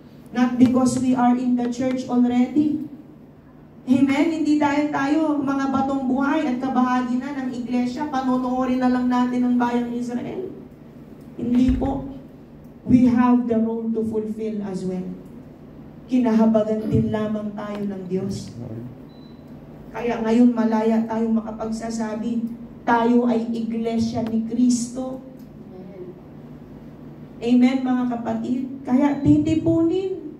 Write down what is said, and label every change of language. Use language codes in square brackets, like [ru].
[en] Not because we are in the church already. Amen? [tl] Hindi dahil tayo mga batong buhay at kabahagi na ng iglesia, panonoorin na lang natin ang bayang Israel. Hindi po. [en] We have the role to fulfill as well. [tl] Kinahabagan din lamang tayo ng Diyos. Kaya ngayon malaya tayong makapagsasabi, tayo ay iglesia ni Kristo. Amen, mga kapatid. Kaya titipunin.